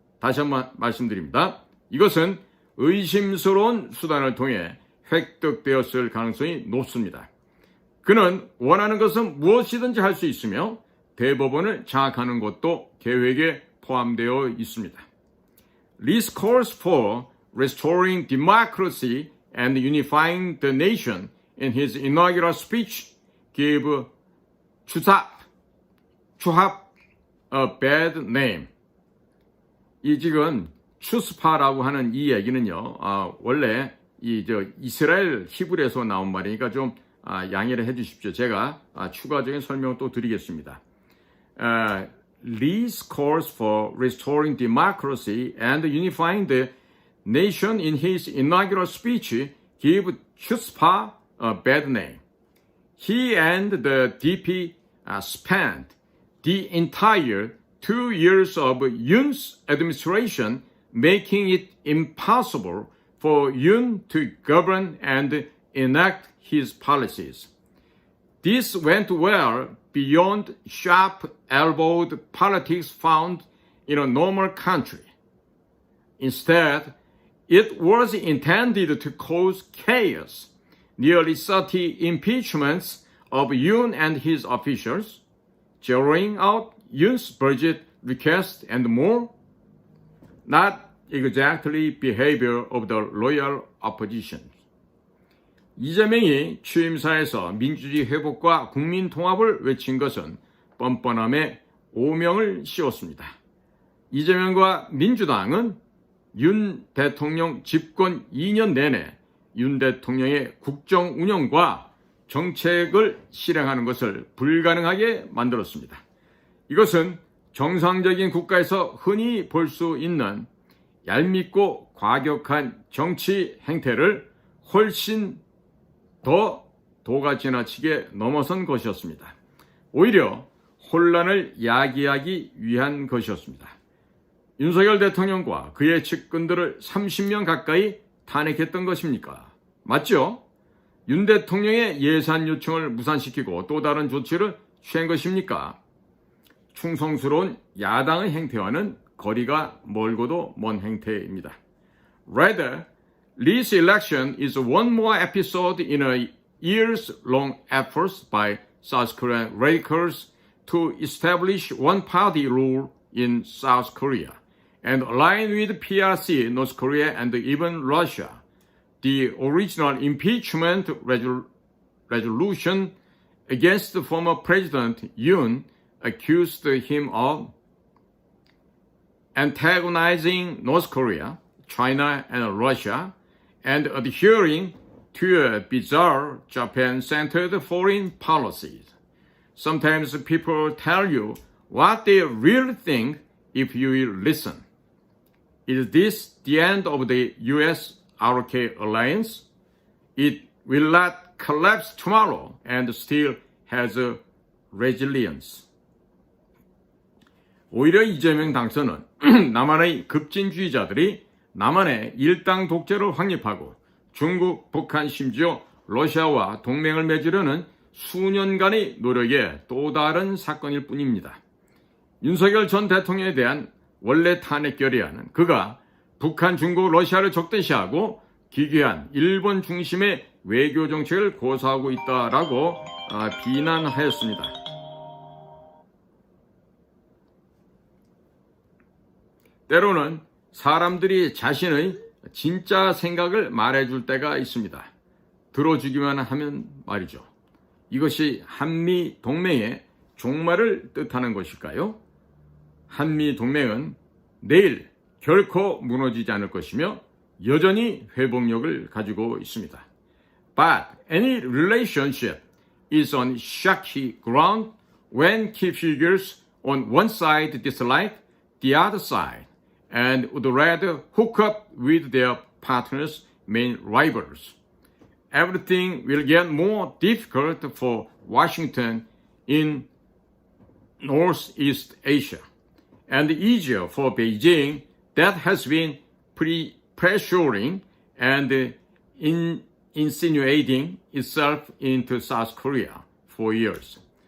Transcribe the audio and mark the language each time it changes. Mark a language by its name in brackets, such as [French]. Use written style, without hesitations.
[Korean] 다시 한번 말씀드립니다. 이것은 의심스러운 수단을 통해 획득되었을 가능성이 높습니다. 그는 원하는 것은 무엇이든지 할 수 있으며 대법원을 장악하는 것도 계획에 포함되어 있습니다. [English] Lee's calls for restoring democracy and unifying the nation in his inaugural speech gave 추합 a bad name. [Korean] 이 지금 추스파라고 하는 이 얘기는요, 원래 이스라엘 히브리에서 나온 말이니까 좀 양해를 해주십시오. 제가 추가적인 설명을 또 드리겠습니다. [English] Lee's calls for restoring democracy and unifying the nation in his inaugural speech give Chutzpah a bad name. He and the DP spent the entire 2 years of Yoon's administration making it impossible for Yoon to govern and enact his policies. This went well beyond sharp-elbowed politics found in a normal country. Instead, it was intended to cause chaos. Nearly 30 impeachments of Yoon and his officials, zeroing out Yoon's budget request and more, not exactly behavior of the loyal opposition. [Korean] 이재명이 취임사에서 민주주의 회복과 국민 통합을 외친 것은 뻔뻔함에 오명을 씌웠습니다. 이재명과 민주당은 윤 대통령 집권 2년 내내 윤 대통령의 국정 운영과 정책을 실행하는 것을 불가능하게 만들었습니다. 이것은 정상적인 국가에서 흔히 볼 수 있는 얄밉고 과격한 정치 행태를 훨씬 더 도가 지나치게 넘어선 것이었습니다. 오히려 혼란을 야기하기 위한 것이었습니다. 윤석열 대통령과 그의 측근들을 30년 가까이 탄핵했던 것입니까? 맞죠? 윤 대통령의 예산 요청을 무산시키고 또 다른 조치를 취한 것입니까? 충성스러운 야당의 행태와는 거리가 멀고도 먼 행태입니다. [English] Rather, this election is one more episode in a years-long effort by South Korean radicals to establish one-party rule in South Korea and align with PRC, North Korea, and even Russia. The original impeachment resolution against the former President Yoon accused him of antagonizing North Korea, China, and Russia, and adhering to a bizarre Japan-centered foreign policies. Sometimes people tell you what they really think if you will listen. Is this the end of the US-RK alliance? It will not collapse tomorrow and still has a resilience. [Korean] 오히려 이재명 당선은 남한의 급진주의자들이 남한의 일당 독재를 확립하고 중국, 북한, 심지어 러시아와 동맹을 맺으려는 수년간의 노력의 또 다른 사건일 뿐입니다. 윤석열 전 대통령에 대한 원래 탄핵 결의안은 그가 북한, 중국, 러시아를 적대시하고 기괴한 일본 중심의 외교 정책을 고수하고 있다라고 비난하였습니다. 때로는 사람들이 자신의 진짜 생각을 말해줄 때가 있습니다. 들어주기만 하면 말이죠. 이것이 한미 동맹의 종말을 뜻하는 것일까요? 한미 동맹은 내일 결코 무너지지 않을 것이며 여전히 회복력을 가지고 있습니다. [English] But any relationship is on shaky ground when key figures on one side dislike the other side and would rather hook up with their partner's main rivals. Everything will get more difficult for Washington in Northeast Asia, and easier for Beijing that has been pressuring and insinuating itself into South Korea for years.